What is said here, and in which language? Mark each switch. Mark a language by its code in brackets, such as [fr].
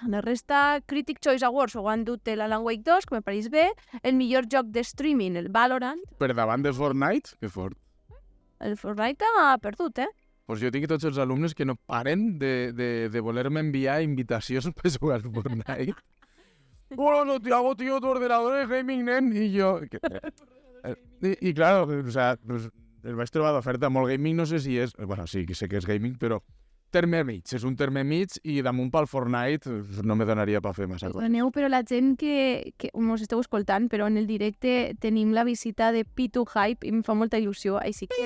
[ca] La resta, Critic Choice Awards ho han dut l'Alan Wake 2, que me pareix bé. El millor joc de streaming, el Valorant. Per davant de Fortnite? Que fort. El Fortnite ha perdut, Pues jo tinc tots els alumnes que no paren de voler-me enviar invitacions per jugar al Fortnite. [es] Bueno, Tiago, tío, tu ordenador es gaming, nen. [ca] I jo... I claro, o sea, pues, el vaig trobar d'oferta molt gaming, no sé si és... Bueno, sí, que sé que és gaming, però... Terme mig, és un terme mig i damunt pel Fortnite no me donaria per fer massa cosa. Perdoneu, però la gent que us esteu escoltant, però en el directe tenim la visita de Pitu Hype i em fa molta il·lusió, així que...